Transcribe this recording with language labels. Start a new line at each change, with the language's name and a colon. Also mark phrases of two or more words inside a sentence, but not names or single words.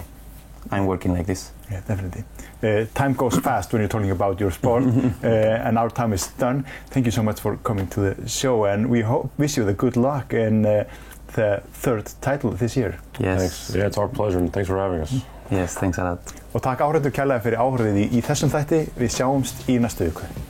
English: I'm working like this. Yeah, definitely. Time goes fast when you're talking about your sport, and our time is done. Thank you so much for coming to the show, and we wish you the good luck in the 3rd title this year. Yes. Thanks. Yeah, it's our pleasure, and thanks for having us. Yes, thanks a lot.
Icelandic: Og takk áhorfendur kærlega fyrir áhorfið í þessum þætti. Við sjáumst í næstu viku.